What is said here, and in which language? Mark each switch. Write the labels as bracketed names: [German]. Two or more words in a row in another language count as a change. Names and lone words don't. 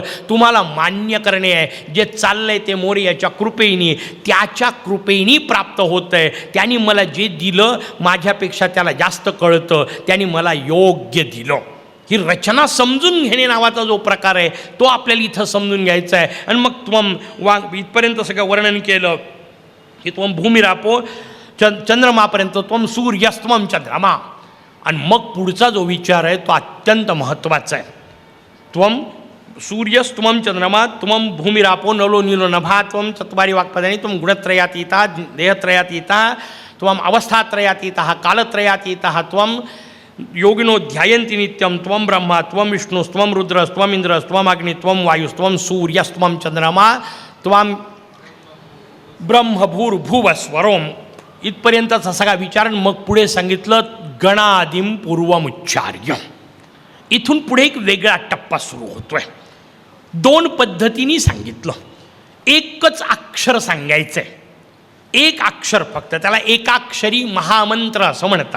[Marathi] तुम्हाला मान्य करणे आहे, जे चाललंय ते मोरयाच्या कृपेने, त्याच्या कृपेने प्राप्त होतं आहे. त्यांनी मला जे दिलं माझ्यापेक्षा त्याला जास्त कळतं, त्यांनी मला योग्य दिलं. ही रचना समजून घेणे नावाचा जो प्रकार आहे तो आपल्याला इथं समजून घ्यायचा आहे. आणि मग त्वम इथपर्यंत सगळं वर्णन केलं की [Sanskrit] त्वम भूमिरापो [Marathi] चंद्रमापर्यंत, [Sanskrit] त्वम सूर्यस्त्वम चंद्रमा. [Marathi] आणि मग पुढचा जो विचार आहे तो अत्यंत महत्त्वाचा आहे. [Sanskrit] त्वम सूर्यस्त्वम चंद्रमा, त्वम भूमिरापो नलो नीलो नभा, त्वम चत्वारी वाक्पदानी, त्वम गुणत्रयातीता देहत्रयातीता, त्वम अवस्थात्रयातीता कालत्रयातीता, त्वम योगिनो ध्यायन्ति नित्यम, त्वम ब्रह्मा त्वम विष्णुस्त्वम रुद्रस्त्वम इंद्रस्त्वम अग्नि त्वम वायुस्त्वम सूर्यस्त्वम चंद्रमा, त्वम ब्रह्मभूर्भुवस्वरोम. [Marathi] इथपर्यंतचा सगळा विचार. मग पुढे सांगितलं [Sanskrit] गणादिम पूर्वमुच्चार्य. [Marathi] इथून पुढे एक वेगळा टप्पा सुरू होतोय. 2 पद्धतीने सांगितलं. एकच अक्षर सांगायचंय, एक अक्षर फक्त, त्याला एकाक्षरी महामंत्र असं म्हणतात.